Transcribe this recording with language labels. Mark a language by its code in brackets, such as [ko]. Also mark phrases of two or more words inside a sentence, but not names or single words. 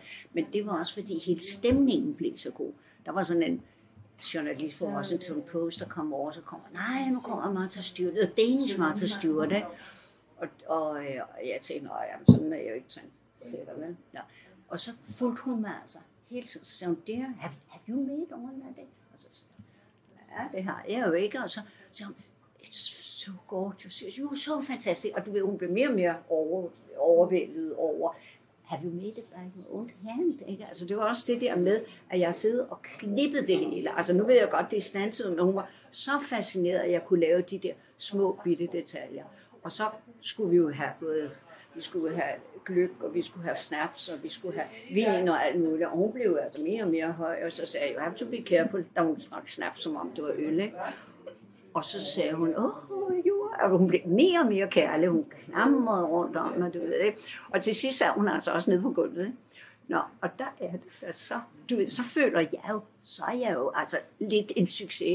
[da] Men det var også, fordi hele stemningen blev så god. Der var sådan en journalist på Washington Post, der kom over, så nej, nu kommer Martha Stewart, det er Danish Martha Stewart, ikke? Og jeg tænkte, sådan er jeg jo ikke tænkt. Vel? Ja. Og så fulgte hun mig altså hele tiden. Så sagde hun, [en] dear, have you made all that day? [da] Og så sagde ja, det har jeg jo ikke. Og så sagde hun, [en] it's so gorgeous, you're so fantastic. [da] Og du ved, hun blev mere og mere overvældet over, [en] have you made it by your own hand? [da] Ikke? Altså det var også det der med, at jeg sidder og klippede det hele. Altså nu ved jeg godt, det er standset, men hun var så fascineret, at jeg kunne lave de der små bitte detaljer. Og så skulle vi jo have vi skulle have gløgg, og vi skulle have snaps, og vi skulle have vin og alt muligt. Og hun blev altså mere og mere høj, og så sagde jeg, [en] you have to be careful, [da] da hun drak snaps, som om det var øl, ikke? Og så sagde hun, og hun blev mere og mere kærlig, hun klamrede rundt om mig, du ved, ikke? Og til sidst er hun altså også nede på gulvet, ikke? Nå, og der er det, så, du ved, så føler jeg jo, så er jeg jo altså lidt en succes, ikke?